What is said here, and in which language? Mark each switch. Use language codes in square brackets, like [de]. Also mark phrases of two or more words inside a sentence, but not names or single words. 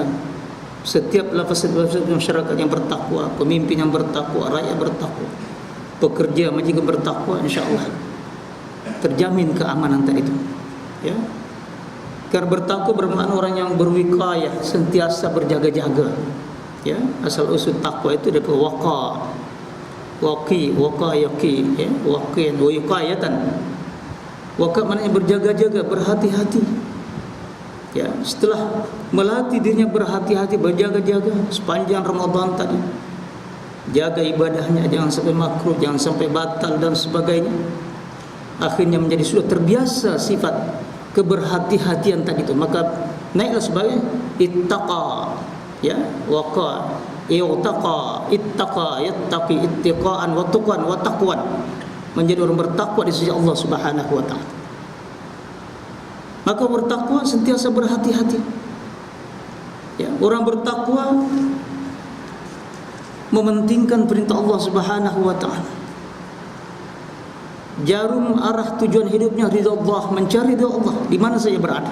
[ms] Setiap lapisan masyarakat yang bertakwa, pemimpin yang bertakwa, rakyat bertakwa, pekerja majikan bertakwa, insya-Allah terjamin keamanan tadi itu. Ya. Karena bertakwa bermakna orang yang berwikayah, sentiasa berjaga-jaga. Ya, asal usul takwa itu dari [ar] وقى، واقٍ، وقى يقي, [ms] ya, [ar] وقيًا ووقايةً. [ms] Waqa maknanya berjaga-jaga, berhati-hati. Ya, setelah melatih dirinya berhati-hati, berjaga-jaga sepanjang Ramadan tadi, jaga ibadahnya, jangan sampai makruh, jangan sampai batal dan sebagainya. Akhirnya menjadi sudah terbiasa sifat keberhati-hatian tadi itu, maka naiklah sebagai ittaqa, ya, [ar] وقى، اتقى، اتقى، يتقي، اتقاءً وتقًى وتقوى, [ms] menjadi orang bertakwa di sisi Allah [ar] سبحانه وتعالى. [ms] Maka bertakwa sentiasa berhati-hati. Ya, orang bertakwa mementingkan perintah Allah [ar] سبحانه وتعالى. [ms] Jarum arah tujuan hidupnya ridha Allah, mencari ridha Allah di mana saja berada.